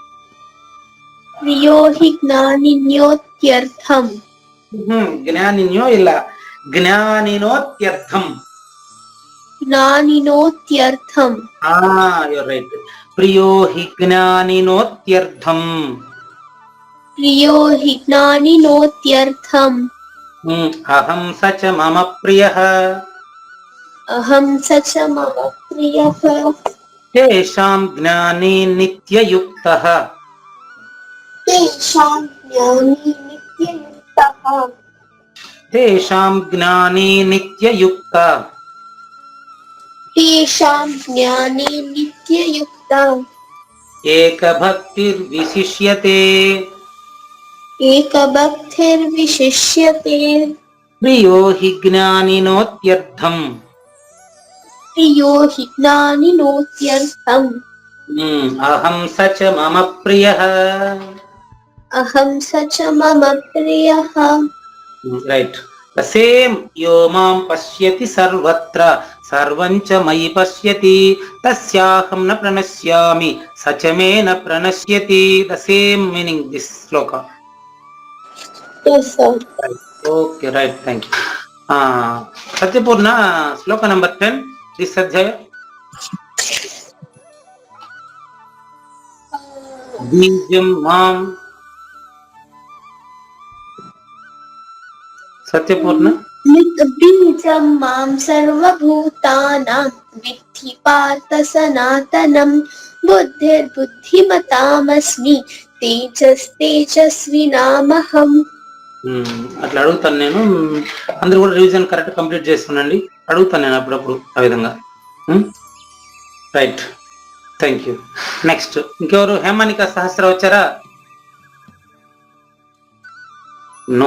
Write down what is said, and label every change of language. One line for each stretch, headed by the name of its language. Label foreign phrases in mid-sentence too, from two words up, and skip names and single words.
Sanskrit: జ్ఞానిన్యో ಇಲ್ಲ, జ్ఞానినోత్యర్థం. జ్ఞానినోత్యర్థం.
English: your right.
Sanskrit: ప్రియో హి జ్ఞానినోత్యర్థం. प्रियो हि ज्ञानिनोत्यर्थम् అహం సచ మమ ప్రియః. अहं स च मम प्रियः తేషాం జ్ఞాని నిత్యయుక్తః. तेषां ज्ञानी नित्ययुक्तः తేషాం జ్ఞాని నిత్యయుక్త. तेषां ज्ञानी नित्ययुक्ता ఏకభక్తిర్విశిష్యతే. एकभक्तिर्विशिष्यते ప్రియో హి జ్ఞానినోత్యర్థం. प्रियो हि ज्ञानिनोत्यर्थम् అహం సచ మమ ప్రియః. अहं स च मम प्रियः రైట్.
English: the same
Sanskrit: యో మాం పశ్యతి సర్వత్ర సర్వం చ మయి పశ్యతి తస్యాహం న ప్రణశ్యామి సచ మే న ప్రణశ్యతి.
English: the same meaning this శ్లోక. Yes, sir. okay right, thank you. సత్యపూర్ణ శ్లోక number 10 this అధ్యాయ.
Sanskrit: బీజం మాం. సత్యపూర్ణ. बीजं मां सर्वभूतानां विद्धि पार्थ सनातनं बुद्धिर्बुद्धिमतामस्मि तेजस्तेजस्विनामहम्
Telugu: అట్లా అడుగుతాను నేను. అందరూ కూడా
English: revision correct complete
Telugu: చేస్తున్నాండి. అడుగుతాను నేను అప్పుడప్పుడు ఆ విధంగా.
English: right, thank you.
Telugu: నెక్స్ట్ ఇంకెవరు? హేమానిక సహస్ర వచ్చారా? నో.